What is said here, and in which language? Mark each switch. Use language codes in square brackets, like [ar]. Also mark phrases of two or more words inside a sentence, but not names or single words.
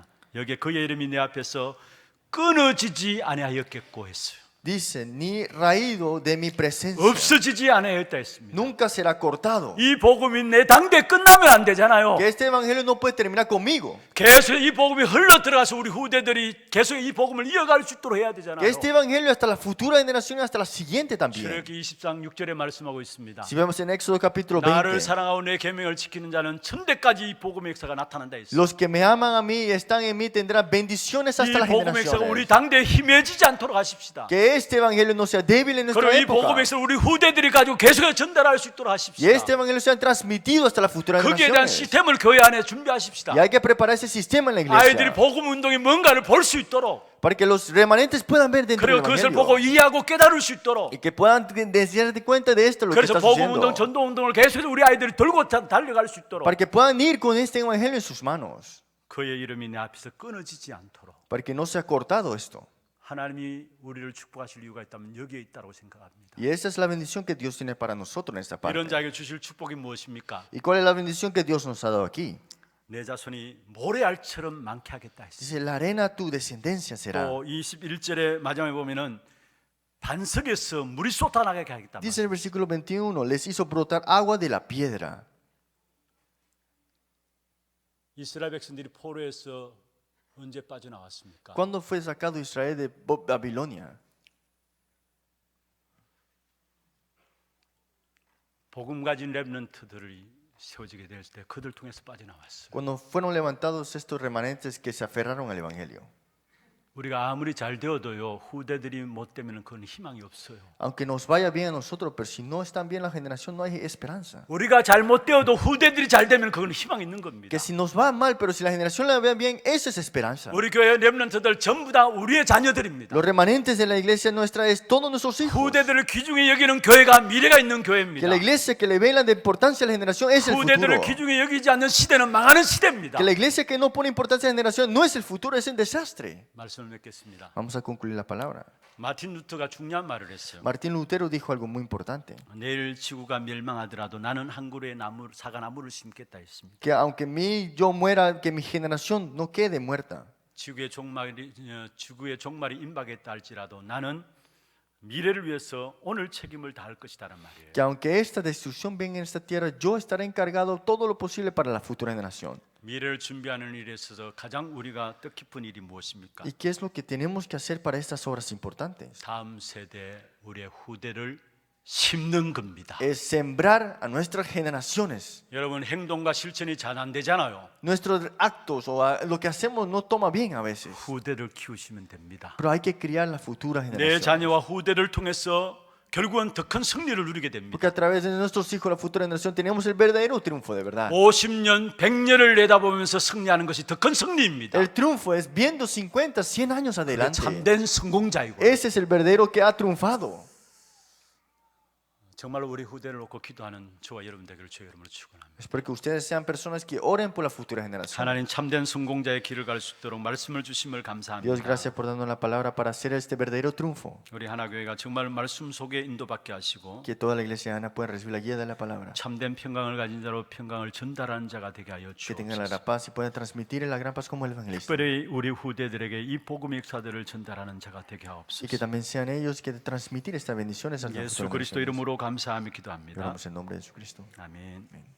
[ko] 여기에 그의 이름이 내 앞에서 끊어지지 아니하였겠고 했어요. [es] Dice, ni raído de mi presencia. [ko] 없어지지 아니하였다 했습니다. [es] Nunca será cortado. [ko] 이 복음이 내 당대에 끝나면 안 되잖아요. [es] Que este evangelio no puede terminar conmigo. [ko] 계속 이 복음이 흘러 들어가서 우리 후대들이 계속 이 복음을 이어갈 수 있도록 해야 되잖아요. [es] Que este evangelio hasta las futuras generaciones, hasta la siguiente también. [ko] 출애굽기 20장 6절에 말씀하고 있습니다. [es] Si vemos en Éxodo capítulo [ko] 나를 [es] 20. [ko] 사랑하고 내 계명을 지키는 자는 천대까지 이 복음의 역사가 나타난다 했어요. [es] Los que me aman a mí y están en mí tendrán bendiciones [ko] 이 [es] hasta las [ko] 복음의 역사가 우리 [es] generaciones. [ko] 당대에 희미해지지 않도록 하십시다. [es] Que este evangelio no sea débil en nuestra [ko] 그리고 이 [es] época. [ko] 복음에서 우리 후대들이 가지고 계속해서 전달할 수 있도록 [es] Y [ko] 하십시다. [es] este evangelio sea transmitido hasta las futuras [ko] 거기에 대한 [es] generaciones. [ko] 시스템을 교회 안에 준비하십시다. [es] Y hay que preparar ese sistema en la [ko] 아이들이 [es] iglesia [ko] 복음 운동이 뭔가를 볼 수 있도록, [es] para que los remanentes puedan ver dentro del [ko] 그리고 그것을 보고 [es] evangelio [ko] 이해하고 깨달을 수 있도록. [es] y que puedan darse cuenta de esto, lo que [ko] 그래서 [es] está [ko] 복음 운동, [es] sucediendo, [ko] 전도 운동을 계속해서 우리 아이들이 들고 달려갈 수 있도록, [es] para que puedan ir con este evangelio en sus manos, [ko] 그의 이름이 내 앞에서 끊어지지 않도록. [es] para que no sea cortado esto. [ko] 하나님이 우리를 축복하실 이유가 있다면 여기에 있다고 생각합니다. [es] Y esa es la bendición que Dios tiene para nosotros en esta parte. [ko] 이런 자에게 주실 축복이 무엇입니까? [es] ¿Y cuál es la bendición que Dios nos ha dado aquí? [ko] 내 자손이 모래알처럼 많게 하겠다 했어요. [es] Dice, la arena tu descendencia será. [ko] 또 21절에 마지막에 보면은 반석에서 물이 쏟아나게 하겠다. [es] Dice el versículo 21, les hizo brotar agua de la piedra. [ko] 이스라엘 백성들이 포로에서 언제 빠져나왔습니까? [es] ¿Cuándo fue sacado Israel de Babilonia? [ko] 복음 가진 렘넌트들이 세워지게 될 때 그들 통해서 빠져나왔어요. [es] Cuando fueron levantados estos remanentes que se aferraron al evangelio. [ko] 우리가 아무리 잘 되어도요, 후대들이 못 되면 그건 희망이 없어요. [es] Aunque nos vaya bien a nosotros, pero si no están bien la generación, no hay esperanza. [ko] 우리가 잘못 되어도 후대들이 잘 되면 그건 희망이 있는 겁니다. [es] Que si nos va mal, pero si la generación la ve bien, eso es esperanza. [ko] 우리 교회 렘넌트들 전부 다 우리의 자녀들입니다. [es] Los remanentes de la iglesia nuestra es todos nuestros hijos. [ko] 후대들을 귀중히 여기는 교회가 미래가 있는 교회입니다. [es] Que la iglesia que le ve la importancia a la generación es el [ko] 후대들을 [es] futuro. [ko] 귀중히 여기지 않는 시대는 망하는 시대입니다. [es] Que la iglesia que no pone importancia a la generación no es el futuro, es el desastre. [ko] 말씀을 맺겠습니다. [es] Vamos a concluir la palabra. [ko] 마틴 루터가 중요한 말을 했어요. [es] Martín Lutero dijo algo muy importante. [ko] 내일 지구가 멸망하더라도 나는 한 그루의 나무, 사과나무를 심겠다 했습니다. [es] Que aunque yo muera, que mi generación no quede muerta. [ko] 지구의 종말이 임박했다 할지라도 나는 미래를 위해서 오늘 책임을 다할 것이다란 말이에요. [es] Que aunque esta destrucción venga en esta tierra, yo estaré encargado todo lo posible para la futura generación. [ko] 미래를 준비하는 일에 있어서 가장 우리가 뜻깊은 일이 무엇입니까? [es] ¿Y qué es lo que tenemos que hacer para estas obras importantes? [ko] 다음 세대 우리의 후대를 심는 겁니다. [es] Es sembrar a nuestras generaciones. [ko] 여러분 행동과 실천이 잘 안 되잖아요. [es] Nuestros actos o lo que hacemos no toma bien a veces. [ko] 후대를 키우시면 됩니다. [es] Pero hay que criar la futura [ko] 내 [es] generación. [ko] 자녀와 후대를 통해서 결국은 더 큰 승리를 누리게 됩니다. [es] Porque a través de nuestros hijos, la futura generación, tenemos el verdadero triunfo de verdad. [ko] 50년, 100년을 내다보면서 승리하는 것이 더 큰 승리입니다. [es] El triunfo es viendo 50, 100 años [ko] 그게 [es] adelante. [ko] 참된 성공자이고 [es] Ese es el verdadero que ha triunfado. [ko] 정말로 우리 후대를 놓고 기도하는 저와 여러분 되기를 주의 이름으로 축원합니다. [es] Espero que ustedes sean personas que oren por la futura generación. [ko] 하나님 참된 성공자의 길을 갈 수 있도록 말씀을 주심을 [es] Dios, [ko] 감사합니다. [es] gracias por darnos la palabra para hacer este verdadero triunfo. [ko] 우리 하나교회가 정말 말씀 속에 인도받게 하시고 [es] Que toda la iglesia de Ana pueda recibir la guía de la palabra. [ko] 참된 평강을 가진 자로 평강을 전달하는 자가 되게 하여 [es] Que tengan la [ko] 주옵소서. [es] paz y puedan transmitir la gran paz como el evangelista. [ko] 특별히 우리 후대들에게 이 복음의 역사들을 전달하는 자가 되게 [es] Y que [ko] 하옵소서. [es] también sean ellos que transmitir estas bendiciones a las [ko] 예수 [es] futuras [ko] 그리스도 [es] generaciones. [ko] 이름으로 감사하며 기도합니다. [es] Oramos en nombre de Jesucristo. [ko] 아멘.